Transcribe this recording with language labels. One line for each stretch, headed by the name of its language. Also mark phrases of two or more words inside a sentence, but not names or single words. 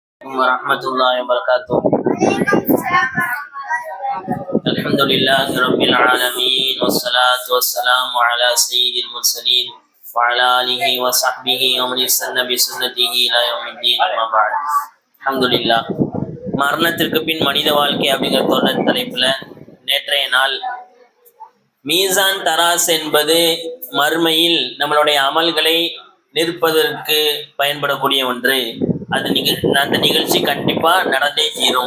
Arabic: ورحمة الله وبركاته. الحمد لله رب العالمين والصلاة والسلام على سيد المرسلين وعلى آله وصحبه ومن استنى بسنته إلى يوم الدين أما بعد. الحمد لله.
Tamil: மரணத்திற்கு பின் மனித வாழ்க்கை அப்படிங்கிற தொடர் தலைப்புல நேற்றைய நாள் மீசான் தராஸ் என்பது மறுமையில் நம்மளுடைய அமல்களை நிற்பதற்கு பயன்படக்கூடிய ஒன்று. அந்த நிகழ்ச்சி கண்டிப்பா நடந்தே தீரும்.